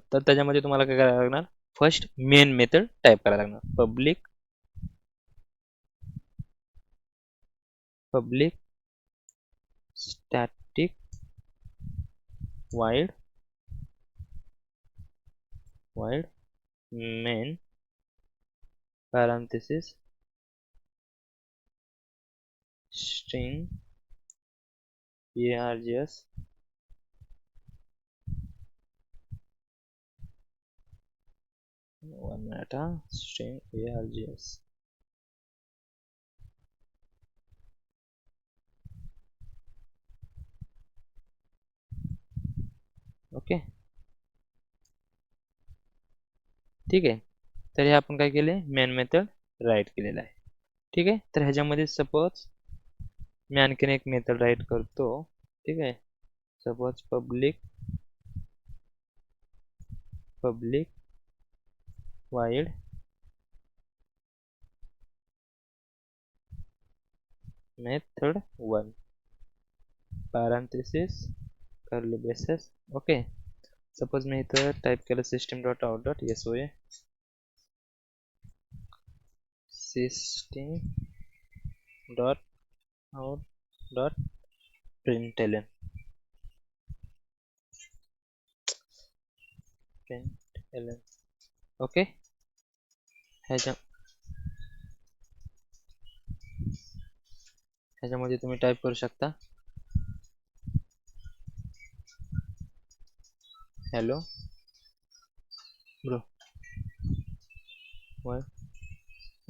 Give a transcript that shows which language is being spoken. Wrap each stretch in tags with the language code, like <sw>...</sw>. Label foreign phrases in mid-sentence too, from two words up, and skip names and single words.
<mr>तर त्याच्यामध्ये तुम्हाला काय करायला लागणार,</mr> <en>first main method</en> <mr>टाईप करायला लागणार,</mr> <en>public static void मेन parenthesis string args one minute, string args.</en> <mr>ओके, ठीक आहे. तर हे आपण काय केले,</mr> <en>main method write</en> <mr>केलेला आहे. ठीक आहे. तर ह्याच्यामध्ये सपोज मी आणखीन एक मेथड राईट करतो. ठीक आहे,</mr> <en>suppose public void method 1 parenthesis curly braces.</en> <mr>ओके, सपोज मी इथं टाईप केलं</mr> <en>system dot out dot SOA, system dot out dot println.</en> <mr>ओके, ह्याच्यामध्ये तुम्ही टाईप करू शकता</mr> <en>hello bro world.</en>